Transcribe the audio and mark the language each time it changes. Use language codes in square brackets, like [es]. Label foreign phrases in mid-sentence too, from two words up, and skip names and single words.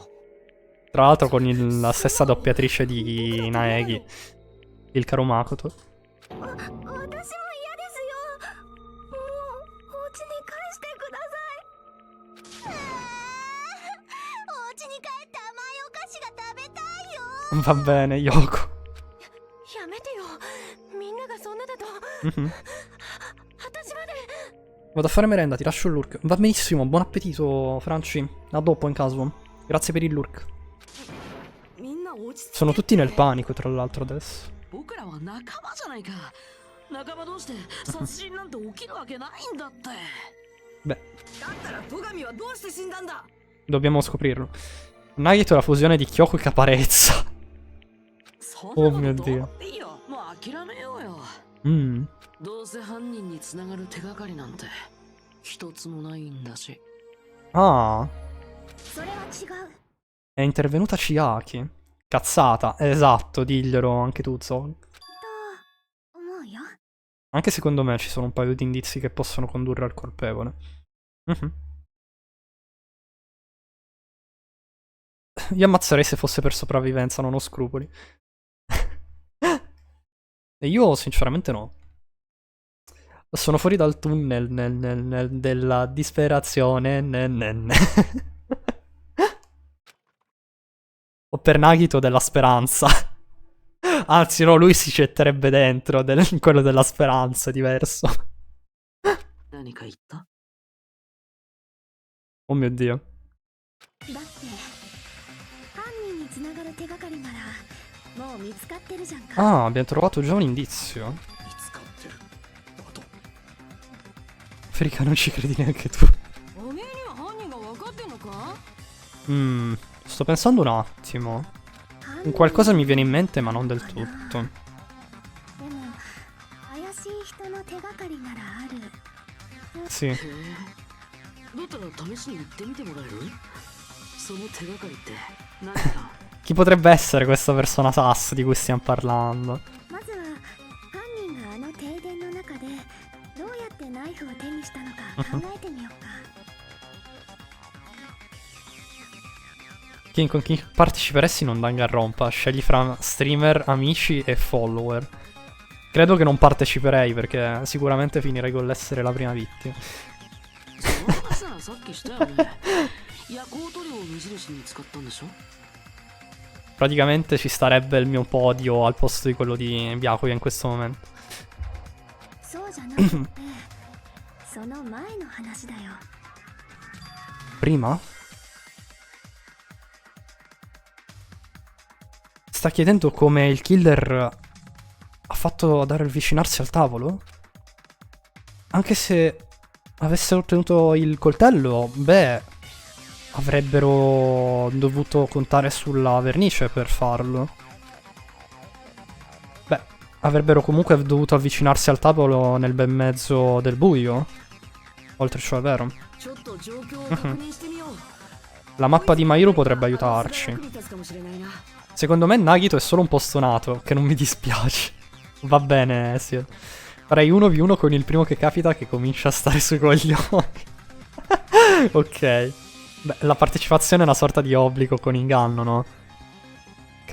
[it] Tra l'altro con la stessa doppiatrice di Naegi, il caro Makoto. [ja] 私も嫌ですよ。もうお家に返してください。お家に帰って甘いお菓子が食べたいよ。 [it] Va bene, Yoko. [ja] やめてよ。みんながそんなだと Mhm. 私まで。 [it] Vado a fare merenda, ti lascio il lurk. Va benissimo, buon appetito, Franci. A dopo in caso. Grazie per il lurk. [ja] みんな落ち着いて。 [it] Sono tutti nel panico, tra l'altro, adesso. [ja] 僕らは仲間じゃないか。仲間同士で殺人なんて起きるわけないんだって。 [it] Beh, [ja] だったら戸上はどうして死んだんだ。 [it] dobbiamo scoprirlo. Nagito è la fusione di Kyoko e Caparezza. [ja] そんなこと [it] Oh mio [ja] どう [it] Dio. [ja] だっていいよ。もう諦めようよ。 Mm. どうせ犯人に繋がる手がかりなんて一つもないんだし。 Ah, それは違う。 [it] è intervenuta Chiaki. Cazzata, esatto, diglielo anche tu, Zol. [ja] と思うよ。 [it] Anche secondo me ci sono un paio di indizi che possono condurre al colpevole. Mhm. Io ammazzerei se fosse per sopravvivenza, non ho scrupoli. E io sinceramente no. Sono fuori dal tunnel della disperazione. O per Nagito della speranza. Anzi no, lui si getterebbe dentro, quello della speranza, è diverso. [ja] 何か言った？ [it] Oh mio Dio. [ja] だって犯人に繋がる手がかりならもう見つかってるじゃんか。 [it] Ah, abbiamo trovato già un indizio. [ja] 見つかってるあと [it] Frica, non ci credi neanche tu. [ja] おめえには犯人が分かってんのか？ [it] Sto pensando un attimo. [ja] 犯 [it] Un [ja] 人 [it] qualcosa mi viene in mente, ma non del tutto. [ja] でも怪しい人の手がかりならある。 [it] Sì. [ja] へえ。だったら試しに行ってみてもらえる？その手がかりって何か？ [it] Chi potrebbe essere questa persona sass di cui stiamo parlando? [ja] まずは犯人があの停電の中でどうやってナイフを手にしたのか考えてみようか。 [it] Con chi parteciperesti in un Danganronpa? Scegli fra streamer, amici e follower. Credo che non parteciperei perché sicuramente finirei con l'essere la prima vittima. [ja] その話ならさっきしたよね。夜光塗料を無印に使ったんでしょ？ [it] Praticamente ci starebbe il mio podio al posto di quello di Byakuya in questo momento. そうじゃなくてその前の話だよ。 Prima? Sta chiedendo come il killer ha fatto ad avvicinarsi al tavolo? Anche se avesse ottenuto il coltello, beh, avrebbero dovuto contare sulla vernice per farlo. Beh, avrebbero comunque dovuto avvicinarsi al tavolo nel bel mezzo del buio. Oltre ciò, è vero. [ja] ちょっと状況を確認してみよう。 [it] La mappa di Mairo potrebbe aiutarci. [ja] 役に立つかもしれないな。 [it] Secondo me Nagito è solo un po' stonato, che non mi dispiace. Va bene, sì. Farei 1v1 con il primo che capita che comincia a stare sui coglioni. Ok. Beh, la partecipazione è una sorta di obbligo con inganno, no? Ok.